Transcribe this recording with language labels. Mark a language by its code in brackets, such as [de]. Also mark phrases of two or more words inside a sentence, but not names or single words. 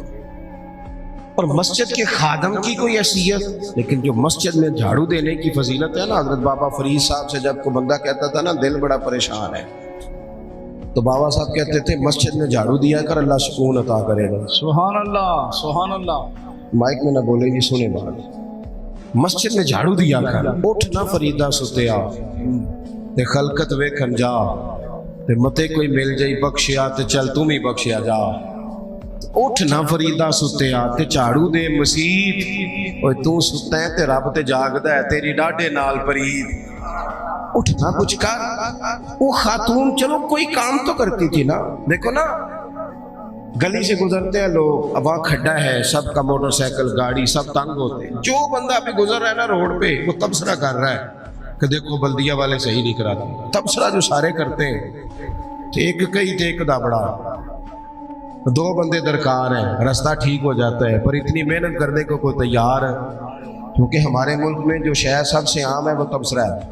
[ur] اور مسجد کے خادم کی کوئی حیثیت، لیکن جو مسجد میں جھاڑو دینے کی فضیلت ہے نا، حضرت بابا فرید صاحب سے جب کو بندہ کہتا تھا نا دل بڑا پریشان ہے، تو بابا صاحب کہتے تھے مسجد میں جھاڑو دیا کر، اللہ سکون عطا کرے گا۔ [ar] سبحان اللہ، سبحان اللہ۔ [ur] مائک میں نہ بولے گی، سنے بات، مسجد میں جھاڑو دیا کر، [pa] اٹھ نہ فریدہ ستیا تے خلقت ویکھن جا، تے متے کوئی مل جائی بخشیا تے چل تم ہی بخشیا جا، اٹھ نہ فریدہ ستیا تے جھاڑو دے مسیت، اوے تو ستا ہے تے رب تے جاگدا ہے، تیری ڈاڈے نال پرید، اٹھ نہ کچھ کر۔ [ur] وہ خاتون چلو کوئی کام تو کرتی تھی نا، دیکھو نا گلی سے گزرتے ہیں لوگ، اب وہاں کھڈا ہے، سب کا موٹر سائیکل گاڑی سب تنگ ہوتے ہیں، جو بندہ ابھی گزر رہا ہے نا روڈ پہ وہ تبصرہ کر رہا ہے کہ دیکھو بلدیہ والے صحیح نہیں کراتے، تبصرہ جو سارے کرتے ہیں، ایک کئی تے ایک دا بڑا، 2 بندے درکار ہیں، رستہ ٹھیک ہو جاتا ہے، پر اتنی محنت کرنے کو کوئی تیار ہے، کیونکہ ہمارے ملک میں جو شے سب سے عام ہے وہ تبصرہ ہے۔